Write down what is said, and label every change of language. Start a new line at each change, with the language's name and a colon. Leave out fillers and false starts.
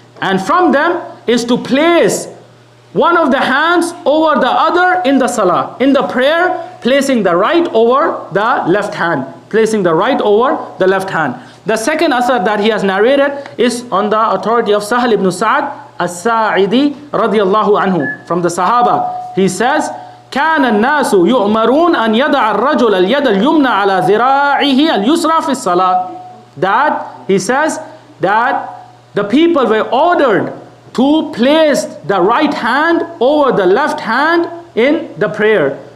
English: And from them is to place one of the hands over the other in the salah. In the prayer, placing the right over the left hand. Placing the right over the left hand. The second asar that he has narrated is on the authority of Sahl ibn Sa'd as-Sa'idi radiyallahu anhu. From the Sahaba, he says,
Arabic: كان الناس يؤمرون أن يضع الرجل اليد اليمنى على ذراعه اليسرى في الصلاة.
English: That he says that the people were ordered to place the right hand over the left hand in the prayer.